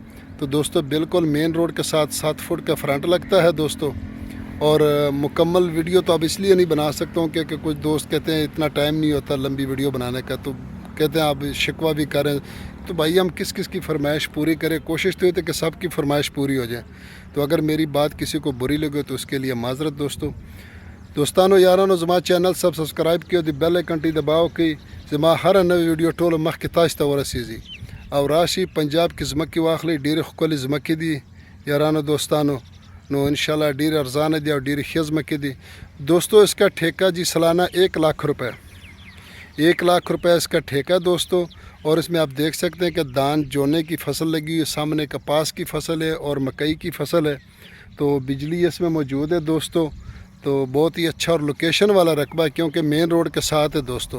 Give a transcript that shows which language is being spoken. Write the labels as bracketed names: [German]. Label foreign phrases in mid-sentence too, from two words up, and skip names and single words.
[Urdu] تو دوستو بالکل [English] main road [Urdu] کے ساتھ 7 فٹ کا فرنٹ لگتا ہے دوستو، اور مکمل ویڈیو تو اب اس لیے نہیں بنا سکتا ہوں کہ کچھ دوست کہتے ہیں اتنا ٹائم نہیں ہوتا لمبی ویڈیو بنانے کا، تو کہتے ہیں آپ شکوہ بھی کریں، تو بھائی ہم کس کی فرمائش پوری کریں، کوشش تو ہوتی ہے کہ سب کی فرمائش پوری ہو جائے، تو اگر میری بات کسی کو بری لگے تو اس کے لیے معذرت [Pashto] دوستانو یارانو زما چینل سبسکرائب کیو، دی [English] bell icon [Pashto] ٹی دباؤ کہ زما ہر نوی ویڈیو ټول مخکې تاسو ته ورسیږي، او راشي پنجاب کې ځمکې واخلي، ډېرې ښکلې ځمکې دي یارانو دوستانو، نو انشاءاللہ ډېرې ارزانه دي او ډېرې ښې ځمکې دي دوستو۔ [Urdu] اس کا ٹھیکہ جی سالانہ 1 لاکھ روپے، 1 لاکھ روپے اس کا ٹھیکہ دوستو، اور اس میں آپ دیکھ سکتے ہیں کہ دان جونے کی فصل لگی ہے، سامنے کپاس کی فصل ہے اور مکئی کی فصل ہے، تو بجلی اس میں موجود ہے دوستو، تو بہت ہی اچھا اور لوکیشن والا رقبہ ہے کیونکہ [English] main road [Urdu] کے ساتھ ہے دوستو۔